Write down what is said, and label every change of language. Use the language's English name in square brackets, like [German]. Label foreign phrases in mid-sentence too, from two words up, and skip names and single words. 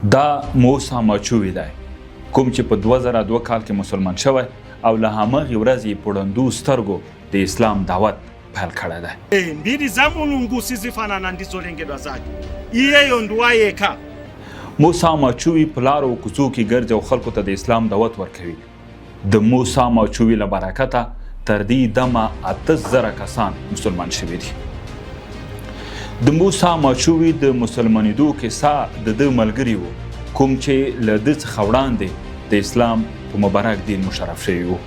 [Pashto] دا موسی ماچوی دی کوم چې په 2002 کال کې مسلمان شوی او له هماغې ورځې په ړندو سترګو د اسلام دعوت پیل کړی دی. [Nyanja] mbili za Mulungu sizifanana ndizolengedwa zake iyeyo nduwayeka. [Pashto] موسی ماچوی په لارو کوڅو کې ګرځي او خلکو ته د اسلام دعوت ورکوي. د موسی ماچوی له برکته تر دې دمه 8000 کسان مسلمان شوي دي. د موسی ماچوی د مسلمانېدو کیسه د ده ملګري وو کوم چې له ده څخه وړاندې د اسلام په مبارک دین مشرف شوي وو.